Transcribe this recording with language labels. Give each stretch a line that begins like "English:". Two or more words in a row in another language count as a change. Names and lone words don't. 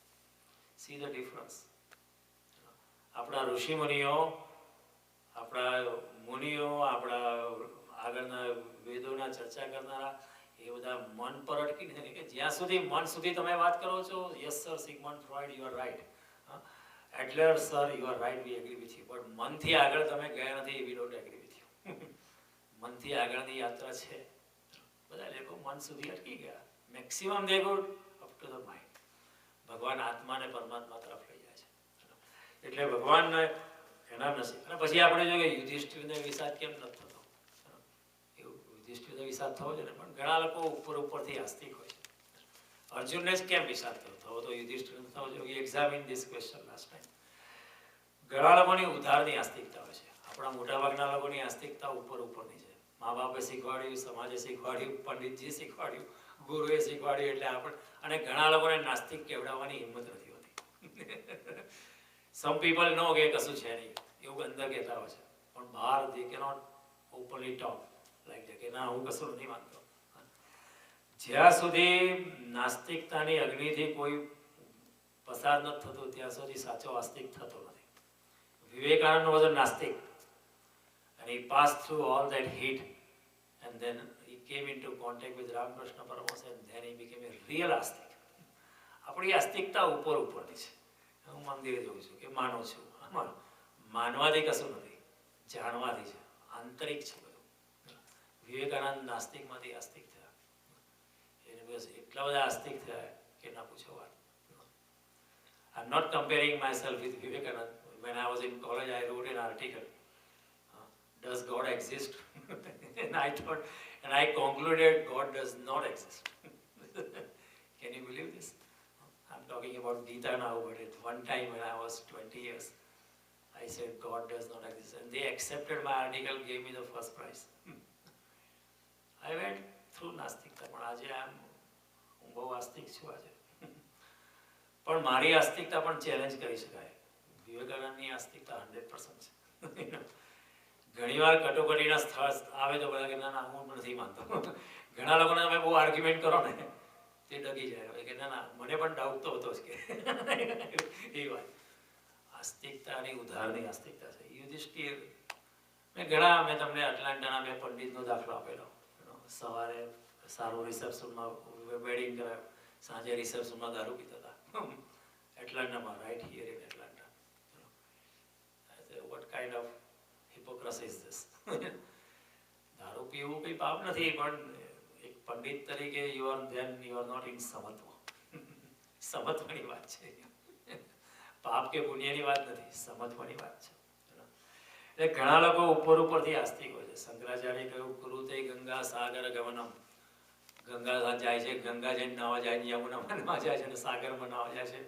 English: see the difference.
Gujarati: આપણા ઋષિમુનિઓ, આપણા મુનિઓ, આપણા આગળના વેદોના ચર્ચા કરનારા, એ બધા મન પર અટકી નથી કે જ્યાં સુધી મન સુધી તમે વાત કરો છો.
English: yes sir, Sigmund Freud, you are right. Adler, sir, you are right, we agree with you.
Gujarati: But મનથી આગળ તમે ગયા નથી,
English: we don't agree with you.
Gujarati: મનથી આગળની યાત્રા છે. બધા લોકો મન સુધી અટકી ગયા. મેક્સિમમ
English: they go up to the mind.
Gujarati: ભગવાન આત્માને પરમાત્મા તરફ લઈ જાય છે. એટલે ભગવાનને એના નસીબ. અને પછી આપણે જોઈએ યુધિષ્ઠિરને વિષાદ કેમ નથી થતો. એવું યુધિષ્ઠિરને વિષાદ થવો જોઈએ, પણ ઘણા લોકો ઉપરથી આસ્તિક હોય છે. અર્જુનને જ કેમ વિષાદ થયો તો યુધિષ્ઠિરને થવો જોઈએ.
English: We examined this question last time.
Gujarati: ઘણા લોકોની ઉધારની આસ્તિકતા હોય છે. આપણા મોટાભાગના લોકોની આસ્તિકતા ઉપરની છે. મા બાપે શીખવાડ્યું, સમાજે શીખવાડ્યું, પંડિતજી શીખવાડ્યું, ગુરુએ શીખવાડ્યું, એટલે આપણે અને ઘણા લોકોને નાસ્તિક કહેવડાવવાની હિંમત નથી હોતી.
English: some people know
Gujarati: કે કશું છે નહીં એવું અંદર કહેતા હોય છે, પણ બહાર
English: they cannot openly talk like
Gujarati: કે ના હું કશું નથી માનતો. જ્યાં સુધી નાસ્તિકતાની અગ્નિથી કોઈ પસાર નથી થતું ત્યાં સુધી સાચો આસ્તિક થતો નથી.
English: વિવેકાનંદ was a Nastic and he passed through all that heat and then he came into contact with Ramakrishna Paramahansa and then he became a real Astic.
Gujarati: આપણી આસ્તિકતા ઉપરની છે. હું મંદિરે જઉં છું કે માનું છું, માનવાથી કશું નથી, જાણવાથી છે, આંતરિક છે બધું. વિવેકાનંદ નાસ્તિકમાંથી આસ્તિક થયા, એને બસ એટલા બધા આસ્તિક થયા કે ના પૂછો વાત.
English: I'm not comparing myself with Vivekananda. When I was in college, I wrote an article, does God exist? and I concluded God does not exist. Can you believe this? I'm talking about Gita now, but at one time when I was 20 years, I said God does not exist. And they accepted my article, gave me the first prize. I went through Nastikta, but
Gujarati: આજે હું બહુ આસ્તિક છું આજે. પણ મારી આસ્તિકતા પણ ચેલેન્જ કરી શકાય. વિવેકાનંદની આસ્તિકતા 100% છે. ઘણીવાર કટોકટીના સ્થળ આવે તો બધા કે ના ના હું નથી માનતો. ઘણા લોકોને તમે બહુ આર્ગ્યુમેન્ટ કરો ને તે ડગી જાય કે ના ના મને પણ ડાઉટ તો હતો જ કે એ વાત. આસ્તિકતાની ઉધારની આસ્તિકતા છે. યુધિષ્ઠિર મેં તમને એટલાન્ટાના મેં પંડિતનો દાખલો આપેલો. સવારે સારું રિસેપ્શનમાં વેડિંગ કરાયું, સાંજે રિસેપ્શનમાં દારૂ પીતા હતા.
English: એટલાન્ટામાં, right here in Atlanta. What kind of hypocrisy is this?
Gujarati: દારૂ પીવું કઈ પાપ નથી, પણ એક પંડિત તરીકે
English: you are not in
Gujarati: સમત્વ. સમત્વની વાત છે, પાપ કે પુણ્યની વાત નથી, સમત્વની વાત છે. એટલે ઘણા લોકો ઉપરથી આસ્તિક હોય છે. શંકરાચાર્ય કહ્યું કુરુતે ગંગા સાગર ગમનમ. ગંગા જાય છે, ગંગા જઈને નાવા જાય, યમુનામાં નાવા જાય છે અને સાગરમાં નાવા જાય છે.